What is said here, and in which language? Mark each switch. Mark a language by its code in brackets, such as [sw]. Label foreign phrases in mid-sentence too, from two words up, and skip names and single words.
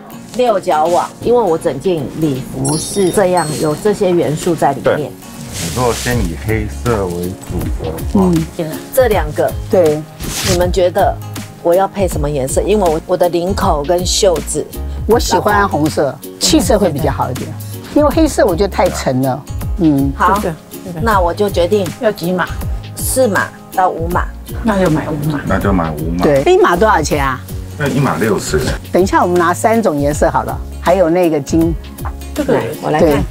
[zh] 六角網，因為我整件禮服是這樣，有這些元素在裡面。如果先以黑色為主的話，這兩個，對，你們覺得我要配什麼顏色？因為我的領口跟袖子，我喜歡紅色，氣色會比較好一點。因为黑色我觉得太沉了。好，那我就决定要几码？4码到5码。那就买5码。那就买5码。对，1码多少钱啊？那1码60。等一下我们拿3种颜色好了，还有那个金，这个我来看，